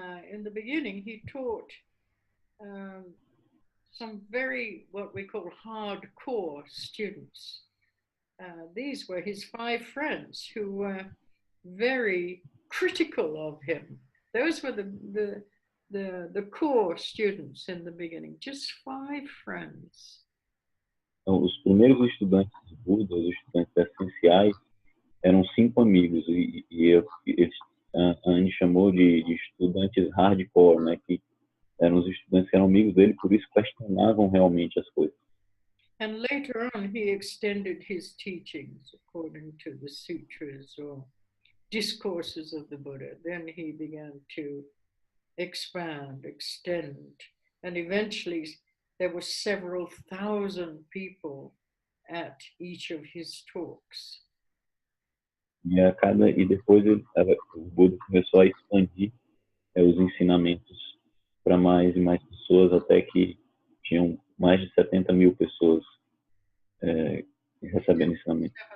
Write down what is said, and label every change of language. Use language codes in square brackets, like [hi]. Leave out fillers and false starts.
[en] In the beginning, he taught some very, what we call hardcore students. These were his 5 friends who were very critical of him. Those were the core students in the beginning, just 5 friends. [pt] Então, os primeiros estudantes de Buda, os estudantes essenciais, eram 5 amigos e a Anne chamou de estudantes hardcore, né? Que eram os estudantes que eram amigos dele, por isso questionavam realmente as coisas. [en] And later on, he extended his teachings according to the sutras or discourses of the Buddha. Then he began to expand, extend, and eventually there were several thousand people at each of his talks. [pt] E depois o Buda começou a expandir os ensinamentos para mais e mais pessoas, até que tinham mais de 70 mil pessoas recebendo ensinamento.